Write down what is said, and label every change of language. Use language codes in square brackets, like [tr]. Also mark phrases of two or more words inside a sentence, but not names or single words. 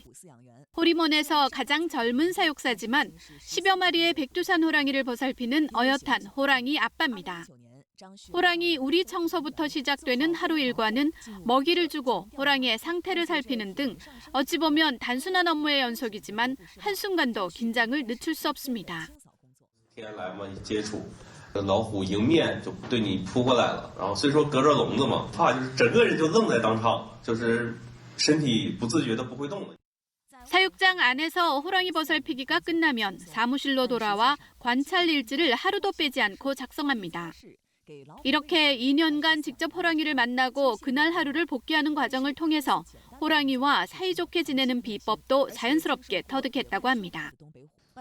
[ko] 호리몬에서 가장 젊은 사육사지만 10여 마리의 백두산 호랑이를 보살피는 어엿한 호랑이 아빠입니다. 호랑이 우리 청소부터 시작되는 하루 일과는 먹이를 주고 호랑이의 상태를 살피는 등 어찌 보면 단순한 업무의 연속이지만 한순간도 긴장을 늦출 수 없습니다. [zh] 老虎迎面就对你扑过来了，然后虽说隔着笼子嘛，怕就是整个人就愣在当场，就是身体不自觉的不会动的。 [ko] 사육장 안에서 호랑이 보살피기가 끝나면 사무실로 돌아와 관찰 일지를 하루도 빼지 않고 작성합니다. 이렇게 2년간 직접 호랑이를 만나고 그날 하루를 복귀하는 과정을 통해서 호랑이와 사이좋게 지내는 비법도 자연스럽게 터득했다고 합니다.